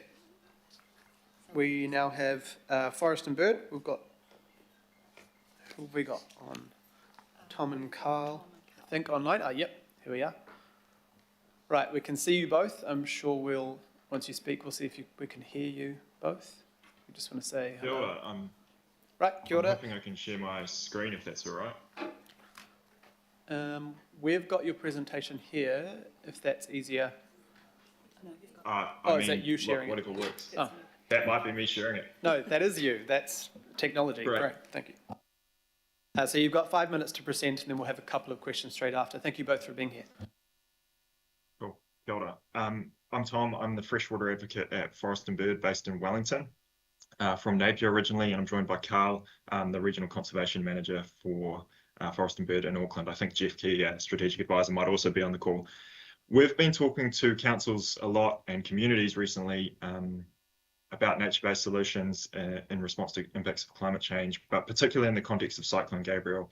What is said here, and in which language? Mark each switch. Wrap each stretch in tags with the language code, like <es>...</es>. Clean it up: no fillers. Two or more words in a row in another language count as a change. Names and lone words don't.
<en>We now have Forest and Bird. We've got. Who have we got on? Tom and Carl. I think online. Yep. Here we are. Right. We can see you both. I'm sure we'll. Once you speak, we'll see if we can hear you both. We just want to say hello.</en> <mi>Kia ora. Right, kia ora.</mi> <en>I'm hoping I can share my screen if that's all right. We've got your presentation here, if that's easier. I is that you sharing whatever works. Oh. That might be me sharing it. No, that is you. That's technology. Great, thank you. So you've got 5 minutes to present, and then we'll have a couple of questions straight after. Thank you both for being here. Cool.</en> <mi>Kia ora.</mi> <en>I'm Tom. I'm the freshwater advocate at Forest and Bird based in Wellington. From Napier originally, and I'm joined by Carl, the Regional Conservation Manager for Forest and Bird in Auckland. I think Jeff Key, Strategic Advisor, might also be on the call. We've been talking to councils a lot and communities recently about nature-based solutions in response to impacts of climate change, but particularly in the context of Cyclone Gabriel.</en>